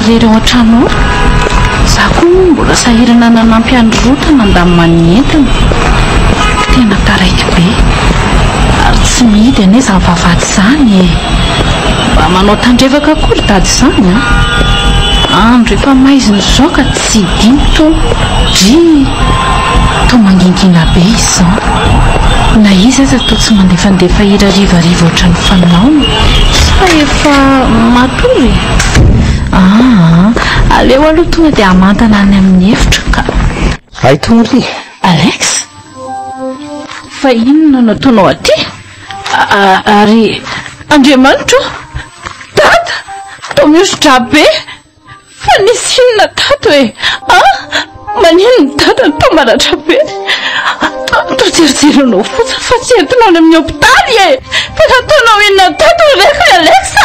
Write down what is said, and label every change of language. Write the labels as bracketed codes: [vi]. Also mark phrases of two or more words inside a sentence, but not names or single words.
[mg] ao an-trano za koa mbola sahirana nanampy androrotana andaminy entana tena taraiky be ary tsy mihidy ane za mivavady zany mba manao tandrevaka akory dady zany andro efa maiziny zao ka tsy dimy to dry to mangingina be izy zao na izy aza to tsy mandefandefa hirarivariva ohatrany fanaony fa efa matory aleo aloha tonga dia amantana any amin'ny efitra ka ay tongry Alex fa inona nataonao aty ary Andriamanitra dada to mihosotra be fa nisy inona tato hoe manino dada to maratra be to jerijeronao fotsiny fa tsy entinao any amin'ny hôpitaly fa nataonao inona tato reka Alexa